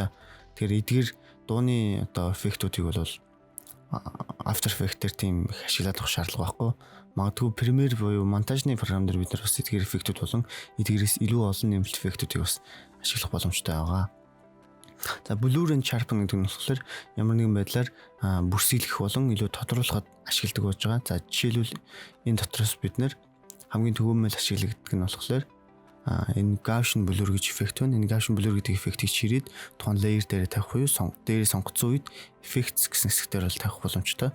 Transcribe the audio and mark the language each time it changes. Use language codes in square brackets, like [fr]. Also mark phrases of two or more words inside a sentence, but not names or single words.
[mn] Тэгэхээр эдгээр дууны одоо эффектүүдийг бол After Effects дээр тийм их ашиглах шаардлага байхгүй. Магадгүй Premiere буюу монтажны програм дээр бид нар бас эдгээр эффектүүд болон эдгээрээс илүү олон нэмэлт эффектүүдийг бас ашиглах боломжтой байгаа. За [en] blur and sharpen [mn] гэдэг нь болохоор ямар нэгэн байдлаар бүрсэлэх болон илүү тодруулахад ашигладаг болж байгаа. За жишээлбэл энэ дотроос бид нэр хамгийн төвөмөл ашиглагддаг нь болохоор энэ Gaussian blur гэж эффект байна. Энэ Gaussian blur гэдэг эффектийг чирээд тухайн layer дээр тавих буюу дээрээ сонгоцсон үед effects гэсэн хэсгээр бол тавих боломжтой.